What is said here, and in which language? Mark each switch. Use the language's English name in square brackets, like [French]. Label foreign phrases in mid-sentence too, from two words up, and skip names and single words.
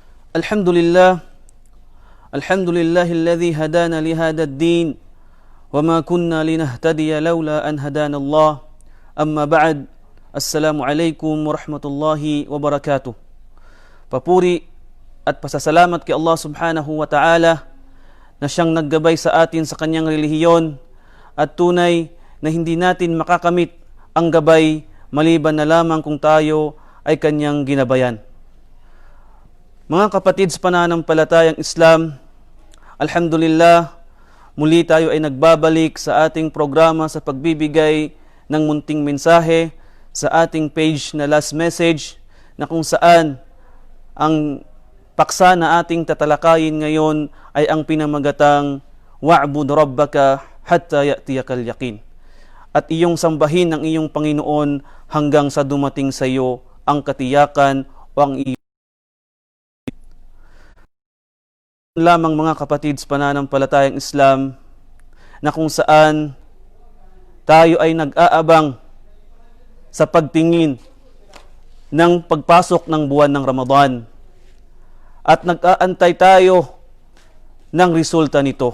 [Arabic] الحمد لله، الحمد لله هدانا لهذا الدين وما كنا لنهتدي لولا أن هدانا الله. أما بعد. السلام عليكم ورحمة الله وبركاته. [Filipino] Papuri at pasasalamat kay [Arabic] الله سبحانه وتعالى [Filipino] na siyang naggabay sa atin sa kanyang relihiyon at tunay na hindi natin makakamit ang gabay maliban na lamang kung tayo ay kanyang ginabayan. Mga kapatid sa pananampalatayang Islam, alhamdulillah, muli tayo ay nagbabalik sa ating programa sa pagbibigay ng munting mensahe sa ating page na Last Message, na kung saan ang paksa na ating tatalakayin ngayon ay ang pinamagatang [Arabic] واعبد ربك حتى يأتيك اليقين. [Filipino] At iyong sambahin ng iyong Panginoon hanggang sa dumating sa iyo ang katiyakan o ang iyong lamang mga kapatid sa pananampalatayang Islam, na kung saan tayo ay nag-aabang sa pagtingin ng pagpasok ng buwan ng Ramadan at nag-aantay tayo ng resulta nito.